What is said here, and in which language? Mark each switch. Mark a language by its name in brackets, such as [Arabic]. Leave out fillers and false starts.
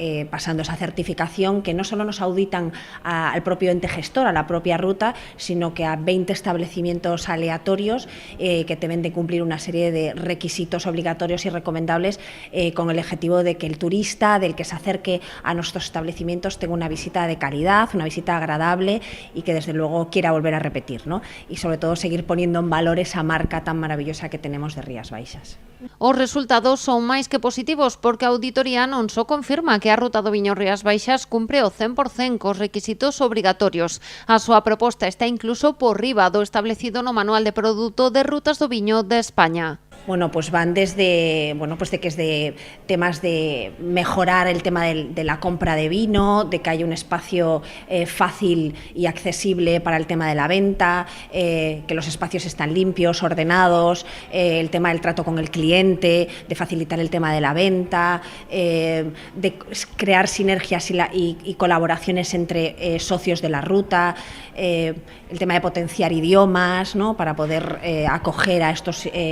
[Spanish] pasando esa certificación, que no solo nos auditan al propio ente gestor, a la propia ruta, sino que a 20 establecimientos aleatorios que deben de cumplir una serie de requisitos obligatorios y recomendables con el objetivo de que el turista, del que se acerque a nuestros establecimientos, tenga una visita de calidad, una visita agradable y que desde luego quiera volver a repetir, ¿no? Y sobre todo seguir poniendo en valor esa marca tan maravillosa que tenemos de Rías Baixas. [Galician] Os resultados son máis que positivos porque a auditoría non só confirma que a Ruta do Viño Rías Baixas cumpre o 100% cos requisitos obrigatorios. A súa proposta está incluso por riba do establecido no Manual de Produto de Rutas do Viño de España. [Spanish] Bueno, pues van desde, de que es de temas de mejorar el tema de la compra de vino, de que haya un espacio fácil y accesible para el tema de la venta, que los espacios están limpios, ordenados, el tema del trato con el cliente, de facilitar el tema de la venta, de crear sinergias y colaboraciones entre socios de la ruta, el tema de potenciar idiomas, ¿no?, para poder acoger a estos